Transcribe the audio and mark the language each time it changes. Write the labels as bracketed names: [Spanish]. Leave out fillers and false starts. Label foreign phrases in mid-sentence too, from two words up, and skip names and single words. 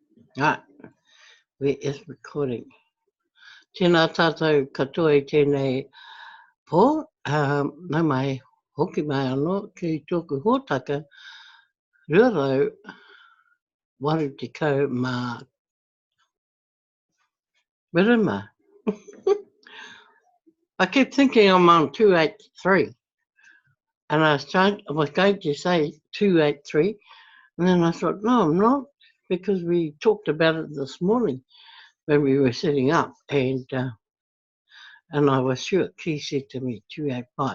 [English] Ah, we is recording. [Māori] Tēnā tātou katoa I tēnei pō, nau mai hoki mai anō ki tōku hōtaka, ruarau waru tekau mā wirima. [English] I kept thinking I'm on 283, and I was going to say 283, and then I thought, no, I'm not, because we talked about it this morning when we were setting up, and I was sure he said to me 285.